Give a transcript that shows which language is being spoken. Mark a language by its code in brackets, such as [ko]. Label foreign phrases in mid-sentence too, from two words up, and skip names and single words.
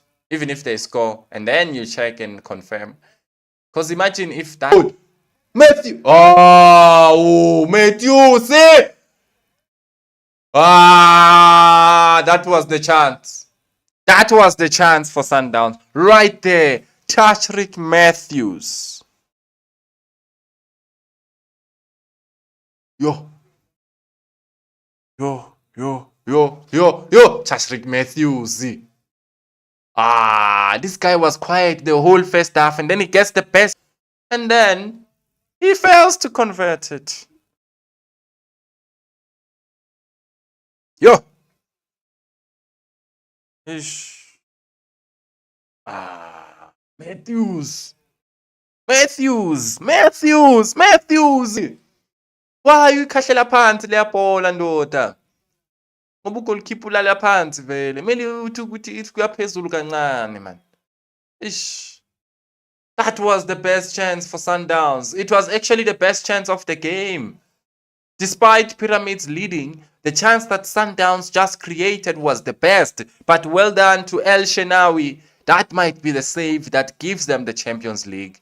[en] Even if they score, and then you check and confirm. Because imagine if that Matthew. Oh, Matthew, see? That was the chance. That was the chance for Sundowns. Right there. Tashreeq Matthews. Yo. Tashreeq Matthews. This guy was quiet the whole first half, and then he gets the best, and then he fails to convert it. Yo. Ish. Matthews. [zu] Why uyikhahlela phansi leya bhola ndoda? Ngoba ugolikipa ulala phansi vele. Kumele ukuthi kuyaphezulu kancane man. [en] Ish. That was the best chance for Sundowns. It was actually the best chance of the game. Despite Pyramids leading, the chance that Sundowns just created was the best. But well done to El Shenawi. That might be the save that gives them the Champions League.